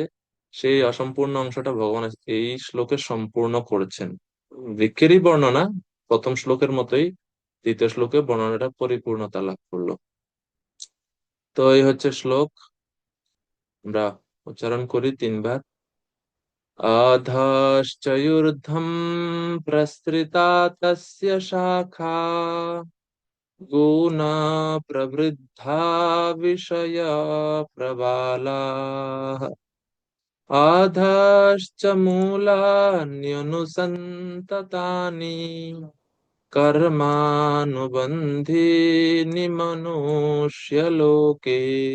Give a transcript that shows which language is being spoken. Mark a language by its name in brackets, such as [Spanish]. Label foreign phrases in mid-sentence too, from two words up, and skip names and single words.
[Bangla] সেই অসম্পূর্ণ অংশটা ভগবান এই শ্লোকে সম্পূর্ণ করেছেন। বৃক্ষেরই বর্ণনা প্রথম শ্লোকের মতোই দ্বিতীয় শ্লোকে বর্ণনাটা পরিপূর্ণতা লাভ করলো। তো এই হচ্ছে শ্লোক, আমরা উচ্চারণ করি তিনবার। [Sanskrit] अधश्चयूर्ध्वम् प्रसृता तस्य शाखा गुणा प्रवृद्धा विषया प्रबालाः अधश्च मूलान्यनुसन्ततानि कर्मानुबन्धीनि मनुष्यलोके